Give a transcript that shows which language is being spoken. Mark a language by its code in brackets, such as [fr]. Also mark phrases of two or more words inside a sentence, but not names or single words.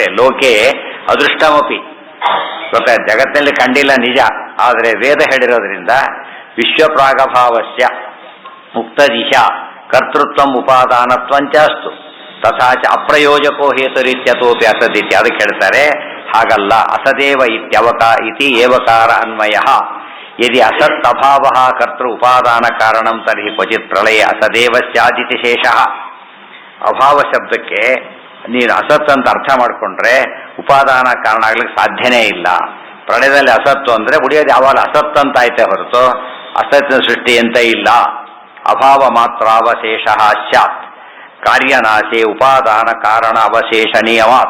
[sa] ಲೋಕೆ ಅದೃಷ್ಟಮಪಿ, [kn] ಗೊತ್ತಾಯ್ತು, ಜಗತ್ತಿನಲ್ಲಿ ಕಂಡಿಲ್ಲ ನಿಜ, ಆದರೆ ವೇದ ಹೇಳಿರೋದ್ರಿಂದ [sa] ವಿಶ್ವಪ್ರಾಗಭಾವಸ್ಯ ಮುಕ್ತ ದಿಶಾ ಕರ್ತೃತ್ವ ಉಪಾದಾನತ್ವಂಚ ಅಸ್ತು ತಥಾ ಚ ಅಪ್ರಯೋಜಕೋ ಹೇತುರಿತ್ಯತೋಪಿ ಅಸದಿತಿ. [kn] ಅದಕ್ಕೆ ಹೇಳ್ತಾರೆ ಹಾಗಲ್ಲ, [sa] ಅಸದೇವ ಇತಿ ಏವಕಾರ ಅನ್ವಯ. ಯದಿ ಅಸತ್ ಅಭಾವ ಕರ್ತೃ ಉಪಾದಾನ ಕಾರಣಂ ತರ್ಹಿ ಕ್ವಚಿತ್ ಪ್ರಳಯ ಅಸದೇವ ಸ್ಯಾದಿತಿ ಶೇಷಃ. [kn] ಅಭಾವ ಶಬ್ದಕ್ಕೆ ನೀನು ಅಸತ್ ಅಂತ ಅರ್ಥ ಮಾಡಿಕೊಂಡ್ರೆ ಉಪಾದಾನ ಕಾರಣ ಆಗ್ಲಿಕ್ಕೆ ಸಾಧ್ಯನೇ ಇಲ್ಲ. ಪ್ರಳಯದಲ್ಲಿ ಅಸತ್ತು ಅಂದರೆ ಉಳಿಯೋದು ಯಾವಾಗ ಅಸತ್ ಅಂತ ಆಯ್ತೆ ಹೊರತು ಅಸತ್ತಿನ ಸೃಷ್ಟಿ ಅಂತ ಇಲ್ಲ. [sa] ಅಭಾವ ಮಾತ್ರ ಅವಶೇಷ ಸ್ಯಾತ್ ಕಾರ್ಯನಾಶೆ ಉಪಾದಾನ ಕಾರಣ ಅವಶೇಷ ನಿಯಮಾತ್.